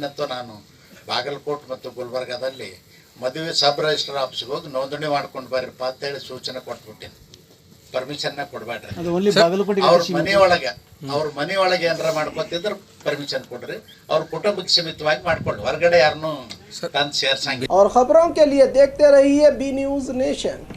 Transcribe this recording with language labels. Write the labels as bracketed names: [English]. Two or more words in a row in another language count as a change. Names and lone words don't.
[Kannada] ಮೊನ್ನೆಂತೂ ನಾನು ಬಾಗಲಕೋಟೆ ಮತ್ತು ಗುಲ್ಬರ್ಗಾದಲ್ಲಿ ಮದುವೆ [English] sub register office [Kannada] ಹೋಗಿ ನೋಂದಣಿ ಮಾಡ್ಕೊಂಡು ಬರ್ರಿಪ್ಪ ಅಂತೇಳಿ ಸೂಚನೆ ಕೊಟ್ಬಿಟ್ಟಿನಿ. ಪರ್ಮಿಷನ್ನ ಕೊಡಬೇಡ್ರಿ. ಅದು ಓನ್ಲಿ ಬಾಗಲಕೋಟೆ ಅವ್ರ ಮನೆಯೊಳಗೆ ಏನಾರ ಮಾಡ್ಕೊತಿದ್ರೆ ಪರ್ಮಿಷನ್ ಕೊಡ್ರಿ. ಅವ್ರ ಕುಟುಂಬಕ್ಕೆ ಸೀಮಿತವಾಗಿ ಮಾಡ್ಕೊಳ್ಳಿ, ಹೊರಗಡೆ ಯಾರನ್ನೂ ತಂದು ಸೇರ್ಸಂಗಿಲ್ಲ. [Hindi] और खबरों के लिए देखते रहिए बी न्यूज़ नेशन।